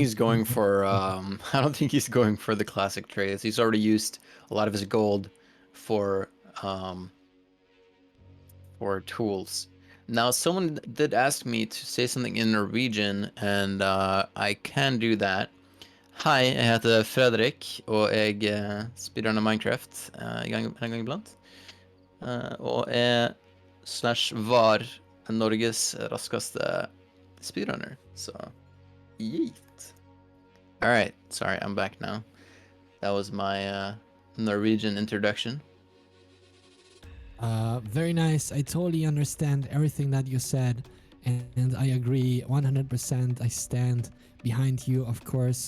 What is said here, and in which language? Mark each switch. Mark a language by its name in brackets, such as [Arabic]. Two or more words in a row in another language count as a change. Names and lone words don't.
[English] he's going for I don't think he's going for the classic trades. He's already used a lot of his gold for um tools. Now, someone did ask me to say something in Norwegian, and I can do that. [Norwegian] Hei, jeg heter Fredrik, og jeg speedrunner Minecraft en gang iblant. Og er slash var Norges raskeste speedrunner, så yeet. [English] Alright, sorry, I'm back now. That was my Norwegian introduction. Very nice. I totally understand everything that you said, and I agree 100%. I stand behind you, of course.